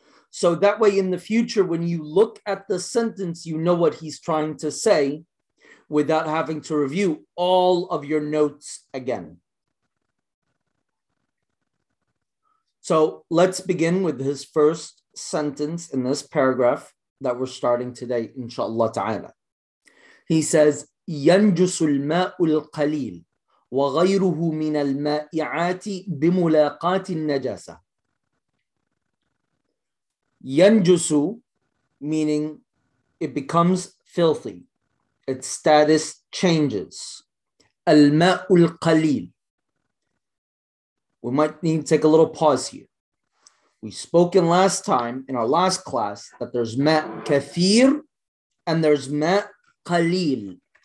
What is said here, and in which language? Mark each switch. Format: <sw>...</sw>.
<en>So that way in the future, when you look at the sentence, you know what he's trying to say without having to review all of your notes again. So let's begin with his first sentence in this paragraph that we're starting today, inshallah ta'ala. He says,</en> <ar>يَنْجُسُ الْمَاءُ الْقَلِيلُ وَغَيْرُهُ مِنَ الْمَائِعَاتِ بِمُلَاقَاتِ النَّجَاسَةِ.</ar> <en>Yanjusu, meaning it becomes filthy. Its status changes. Al-ma'u al-qalil. We might need to take a little pause here. We spoke in last time, in our last class, that there's ma' kathir and there's ma' qalil.</en>